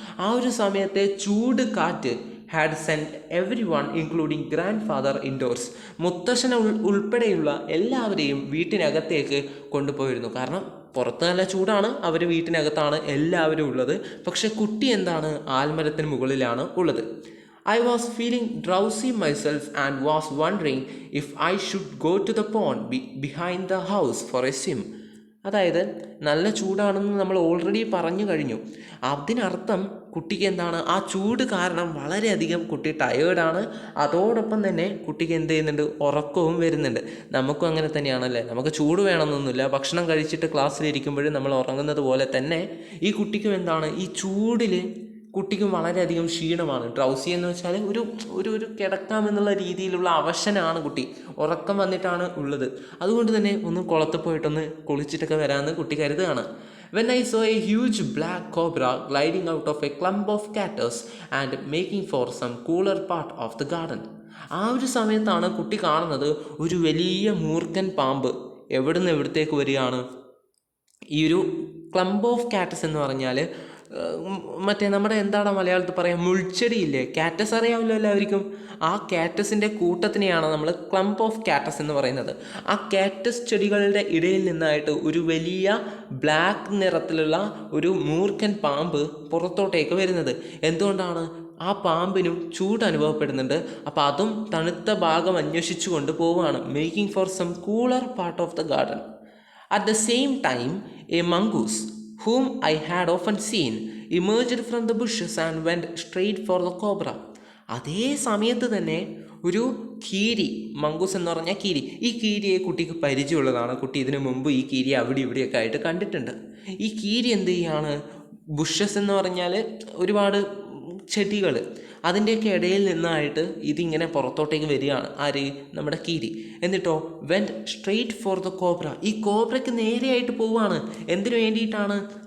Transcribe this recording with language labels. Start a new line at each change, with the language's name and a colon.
Malayalam: ആ ഒരു സമയത്തെ ചൂട് കാറ്റ്
English: Had send everyone including grandfather indoors.
Malayalam: മുത്തശ്ശന ഉൾപ്പെടെയുള്ള എല്ലാവരെയും വീട്ടിനകത്തേക്ക് കൊണ്ടുപോയിരുന്നു. കാരണം പുറത്ത് നല്ല ചൂടാണ്, അവർ വീട്ടിനകത്താണ് എല്ലാവരും ഉള്ളത്. പക്ഷെ കുട്ടി ആൽമരത്തിന് മുകളിലാണ് ഉള്ളത്.
English: I was feeling drowsy myself and was wondering if I should go to the pond behind the house for a swim.
Malayalam: അതായത് നല്ല ചൂടാണെന്ന് നമ്മൾ ഓൾറെഡി പറഞ്ഞു കഴിഞ്ഞു. അതിനർത്ഥം കുട്ടിക്ക് ആ ചൂട് കാരണം വളരെയധികം കുട്ടി ടയേർഡാണ്. അതോടൊപ്പം തന്നെ കുട്ടിക്ക് ഉറക്കവും വരുന്നുണ്ട്. നമുക്കും അങ്ങനെ തന്നെയാണല്ലേ, നമുക്ക് ചൂട് വേണമെന്നൊന്നുമില്ല. ഭക്ഷണം കഴിച്ചിട്ട് ക്ലാസ്സിലിരിക്കുമ്പോഴും നമ്മൾ ഉറങ്ങുന്നത് പോലെ തന്നെ ഈ കുട്ടിക്കും ഈ ചൂടിൽ കുട്ടിക്കും വളരെയധികം ക്ഷീണമാണ്. ഡ്രൗസി എന്ന് വെച്ചാൽ ഒരു കിടക്കാമെന്നുള്ള രീതിയിലുള്ള അവശനാണ് കുട്ടി, ഉറക്കം വന്നിട്ടാണ് ഉള്ളത്. അതുകൊണ്ട് തന്നെ ഒന്ന് കുളത്ത് പോയിട്ടൊന്ന് കുളിച്ചിട്ടൊക്കെ വരാമെന്ന് കുട്ടി കരുതുകയാണ്.
English: When I saw a huge black cobra gliding out of a clump of cactus and making for some cooler part of the garden.
Malayalam: ആ ഒരു സമയത്താണ് കുട്ടി കാണുന്നത് ഒരു വലിയ മൂർഖൻ പാമ്പ് എവിടത്തേക്ക് വരികയാണ്. ഈ ഒരു
English: clump of cactus
Malayalam: എന്ന് പറഞ്ഞാൽ മറ്റേ നമ്മുടെ മലയാളത്തിൽ പറയാം, മുൾച്ചെടിയില്ലേ, കാറ്റസ് അറിയാമല്ലോ എല്ലാവർക്കും. ആ കാറ്റസിൻ്റെ കൂട്ടത്തിനെയാണ് നമ്മൾ
English: clump of cactus
Malayalam: എന്ന് പറയുന്നത്. ആ കാറ്റസ് ചെടികളുടെ ഇടയിൽ നിന്നായിട്ട് ഒരു വലിയ ബ്ലാക്ക് നിറത്തിലുള്ള ഒരു മൂർഖൻ പാമ്പ് പുറത്തോട്ടേക്ക് വരുന്നത്. എന്തുകൊണ്ടാണ്? ആ പാമ്പിനും ചൂട് അനുഭവപ്പെടുന്നുണ്ട്. അപ്പോൾ അതും തണുത്ത ഭാഗം അന്വേഷിച്ചു കൊണ്ട് പോവുകയാണ്.
English: Making for some cooler part of the garden. At the same time, a mongoose, whom I had often seen, emerged from the bushes and went straight for the cobra.
Malayalam: അതേ സമയത്ത് തന്നെ ഒരു കീരി, മംഗൂസ് എന്ന് പറഞ്ഞാൽ കീരി. ഈ കീരിയെ കുട്ടിക്ക് പരിചയമുള്ളതാണ്. കുട്ടി ഇതിനു മുമ്പ് ഈ കീരി അവിടെ ഇവിടെയൊക്കെ ആയിട്ട് കണ്ടിട്ടുണ്ട്. ഈ കീരി എന്ത് ചെയ്യാണ്, ബുഷസ് എന്ന് പറഞ്ഞാൽ ഒരുപാട് ചെടികൾ, അതിൻ്റെയൊക്കെ ഇടയിൽ നിന്നായിട്ട് ഇതിങ്ങനെ പുറത്തോട്ടേക്ക് വരികയാണ്. ആര്? നമ്മുടെ കീരി. എന്നിട്ടോ
English: Went straight for the cobra.
Malayalam: ഈ കോബ്രയ്ക്ക് നേരെയായിട്ട് പോവുകയാണ്. എന്തിനു വേണ്ടിയിട്ടാണ്?